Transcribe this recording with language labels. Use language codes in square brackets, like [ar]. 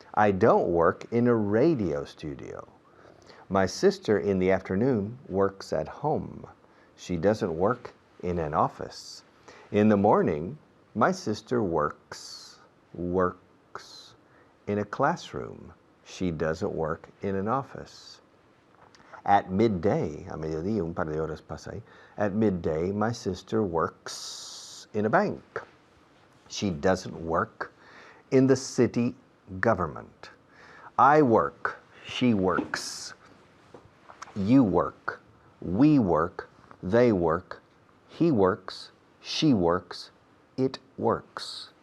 [en] I don't work in a radio studio. My sister in the afternoon works at home. She doesn't work in an office. In the morning, my sister works in a classroom. She doesn't work in an office. At midday, [es] a mediodía, un par de horas pasa ahí. [en] At midday, my sister works in a bank. She doesn't work in the city government. I work, she works. You work, we work, they work, he works, she works, it works.